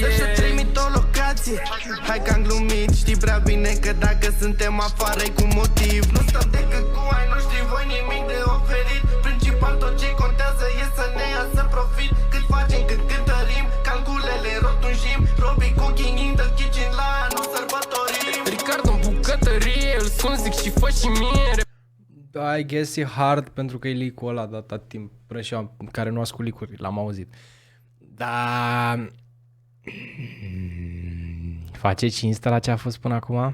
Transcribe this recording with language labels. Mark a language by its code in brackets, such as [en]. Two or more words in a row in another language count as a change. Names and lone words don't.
[ro] Să trimit o locație. Hai că am glumit, știi prea bine că dacă suntem afară-i cu motiv. Nu stăm decât cu ai noștri, voi nimic de oferit. Principal tot ce contează e să ne iasă profit. Cât facem, cât cântărim, calculele rotunjim. [en] Robii cooking in the kitchen, [ro] la anul sărbătorim. Ricardo în bucătărie, îl sun, zic și fă și mie. [en] I guess [ro] e hard pentru că e leak-ul ăla de atâta timp. Până și eu, care nu ascult leak-uri, l-am auzit. Dar... face cinstă la ce a fost până acum?